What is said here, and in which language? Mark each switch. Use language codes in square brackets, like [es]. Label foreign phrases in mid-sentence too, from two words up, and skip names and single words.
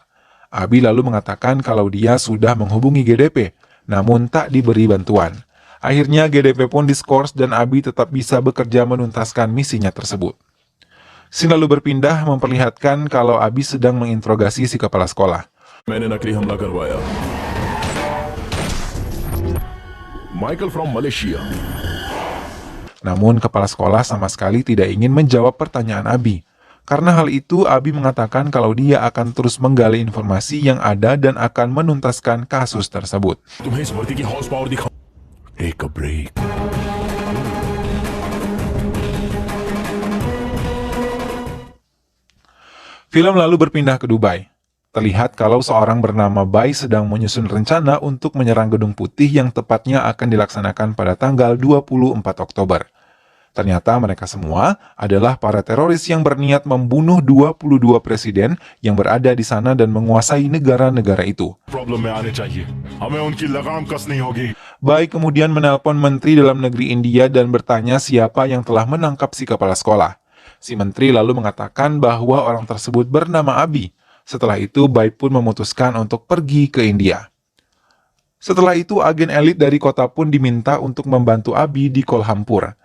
[id] Abi lalu mengatakan kalau dia sudah menghubungi GDP, namun tak diberi bantuan. Akhirnya GDP pun diskors dan Abi tetap bisa bekerja menuntaskan misinya tersebut. Scene lalu berpindah memperlihatkan kalau Abi sedang menginterogasi si kepala sekolah. [hi] मैंने नकली हमला करवाया. [en] Michael from Malaysia. [id] Namun kepala sekolah sama sekali tidak ingin menjawab pertanyaan Abi. Karena hal itu, Abi mengatakan kalau dia akan terus menggali informasi yang ada dan akan menuntaskan kasus tersebut. [hi] तुम्हें इस भर्ती की [en] horse power [hi] दिखाऊं. [en] Take a break. [id] Film lalu berpindah ke Dubai. Terlihat kalau seorang bernama Bai sedang menyusun rencana untuk menyerang Gedung Putih yang tepatnya akan dilaksanakan pada tanggal 24 Oktober. Ternyata mereka semua adalah para teroris yang berniat membunuh 22 presiden yang berada di sana dan menguasai negara-negara itu. [hi] प्रॉब्लम में आने चाहिए. हमें उनकी लगाम कसनी होगी. [id] Bai kemudian menelpon Menteri Dalam Negeri India dan bertanya siapa yang telah menangkap si kepala sekolah. Si menteri lalu mengatakan bahwa orang tersebut bernama Abi. Setelah itu, Bai pun memutuskan untuk pergi ke India. Setelah itu, agen elit dari kota pun diminta untuk membantu Abi di Kolhampur.